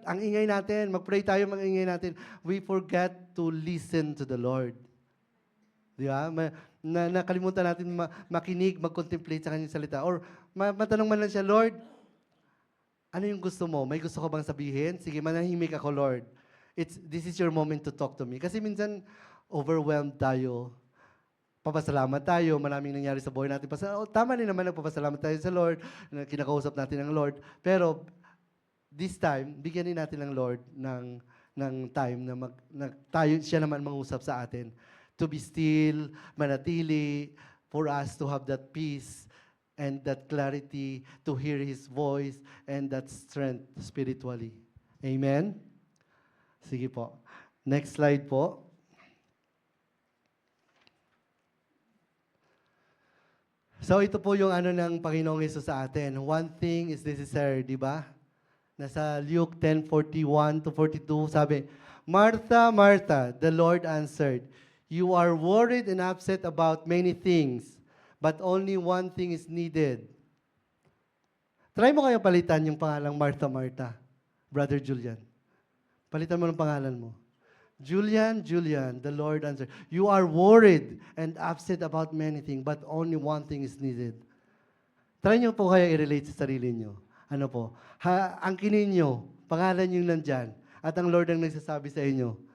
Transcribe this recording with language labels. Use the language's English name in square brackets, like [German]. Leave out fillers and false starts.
[Filipino] Ang ingay natin, mag-pray tayo, mag-ingay natin. [English] We forget to listen to the Lord. [Filipino] Di ba? Nakalimutan natin makinig, mag-contemplate sa kanyang salita. Or matanong man lang siya, Lord, ano yung gusto mo? May gusto ko bang sabihin? Sige, manahimik ako, Lord. [English] This is your moment to talk to me. [Filipino] Kasi minsan, overwhelmed tayo. Papasalamat tayo, maraming nangyari sa buhay natin. Tama rin naman, nagpapasalamat tayo sa Lord, kinakausap natin ang Lord. Pero, [English] this time, [Filipino] bigyan din natin ng Lord ng ng time na tayo, siya naman mangusap sa atin. [English] To be still, manatili, for us to have that peace and that clarity to hear His voice and that strength spiritually. [Filipino] Amen? Sige po. Next slide po. So ito po yung ano ng Panginoong Hesus sa atin. [English] One thing is necessary, di ba? Nasa Luke 10:41 to 42, sabi, Martha, Martha, the Lord answered, you are worried and upset about many things, but only one thing is needed. [Filipino] Try mo kaya palitan yung pangalang Martha, Martha, Brother Julian. Palitan mo ng pangalan mo. [English] Julian, Julian, the Lord answered, you are worried and upset about many things, but only one thing is needed. [Filipino] Try nyo po kaya i-relate sa sarili nyo. Ano po? Angkinin nyo, pangalan yung nandyan, at ang Lord ang nagsasabi sa inyo.